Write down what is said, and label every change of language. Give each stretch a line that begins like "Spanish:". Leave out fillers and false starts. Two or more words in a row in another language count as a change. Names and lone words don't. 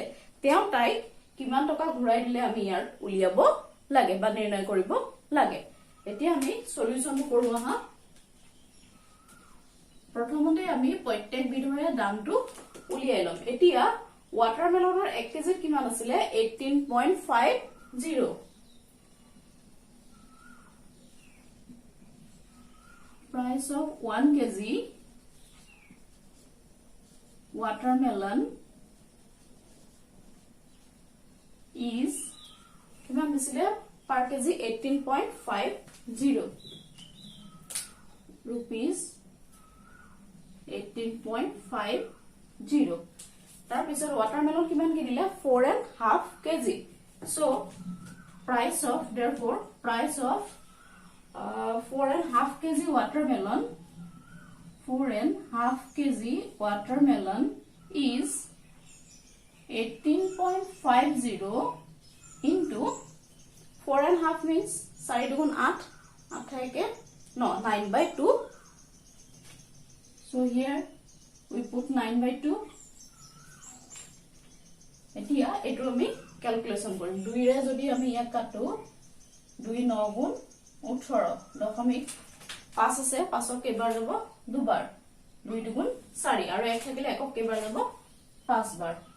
Assamese: তেওঁ তাই কিমান টকা ঘূৰাই দিলে আমি ইয়াৰ উলিয়াব লাগে বা নিৰ্ণয় কৰিব লাগে। এতিয়া আমি সলিউশনটো কৰো। আহা প্ৰথমতে আমি প্ৰত্যেক বিধৰে দামটো উলিয়াই লম। এতিয়া ওয়াটাৰমেলনৰ 1 কেজি কিমান আছিল 18.50।
English: price of 1 kg watermelon is
Assamese: কিমান দিছিলে
English: per kg 18.50 rupees 18.50।
Assamese: তাৰ পিছত watermelon কিমান কিনিলে 4.5 kg।
English: so price of therefore price of 4.5 kg watermelon 4.5 kg watermelon is 18.50 into 4.5 means 4
Assamese: দুগুণ 8, 8 থাকে
English: no 9/2। so here we put 9/2।
Assamese: এতিয়া এটো আমি ক্যালকুলেশন কৰিম। 2 ৰে যদি আমি ইয়াক কাটো 2 9 গুণ 18 দশমিক 5 আছে, 5ক কেইবাৰ যাব দুবাৰ, 2 দুগুণ 4 আৰু 1 থাকিলে 1ক কেইবাৰ যাব 5 বাৰ।